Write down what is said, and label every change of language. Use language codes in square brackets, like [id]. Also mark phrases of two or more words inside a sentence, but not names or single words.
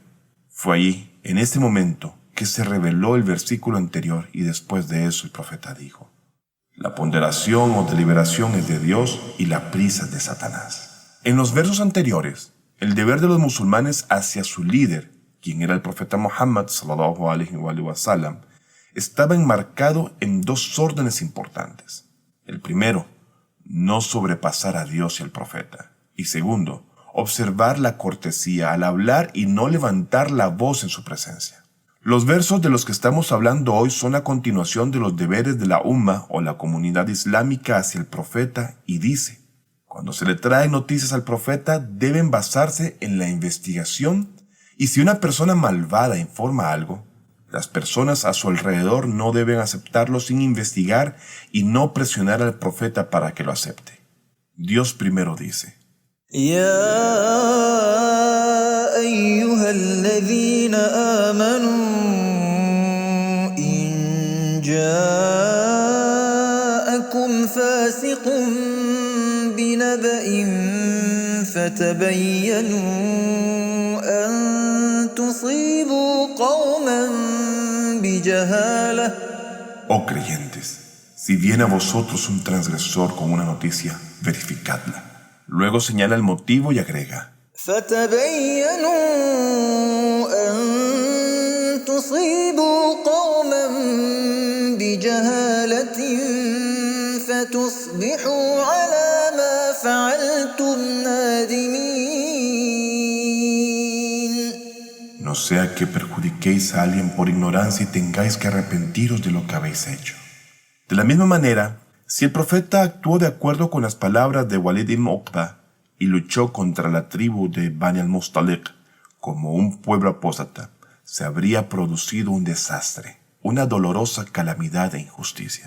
[es] Fue allí, en ese momento, que se reveló el versículo anterior, y después de eso el profeta dijo: la ponderación o deliberación es de Dios y la prisa es de Satanás. En los versos anteriores, el deber de los musulmanes hacia su líder, quien era el profeta Muhammad [ar] صلى الله عليه وسلم, [es] estaba enmarcado en dos órdenes importantes. El primero, no sobrepasar a Dios y al profeta. Y segundo, observar la cortesía al hablar y no levantar la voz en su presencia. Los versos de los que estamos hablando hoy son la continuación de los deberes de la Umma o la comunidad islámica hacia el profeta, y dice: cuando se le trae noticias al profeta deben basarse en la investigación, y si una persona malvada informa algo, las personas a su alrededor no deben aceptarlo sin investigar y no presionar al profeta para que lo acepte. Dios primero dice: [ar] يا أيها الذين آمنوا إن جاءكم فاسق بنبأ فتبينوا أن تصيبوا قوما بجهالة. [es] Oh creyentes, si viene a vosotros un transgresor con una noticia, verificadla. Luego señala el motivo y agrega: [ar] فتبينوا أن تصيبوا قوما بجهالة فتصبحوا على ما فعلتم نادمين. [es] No sea que perjudiquéis a alguien por ignorancia y tengáis que arrepentiros de lo que habéis hecho. De la misma manera, si el profeta actuó de acuerdo con las palabras de Walid ibn Uqba y luchó contra la tribu de Bani al-Mustaliq como un pueblo apóstata, se habría producido un desastre, una dolorosa calamidad e injusticia.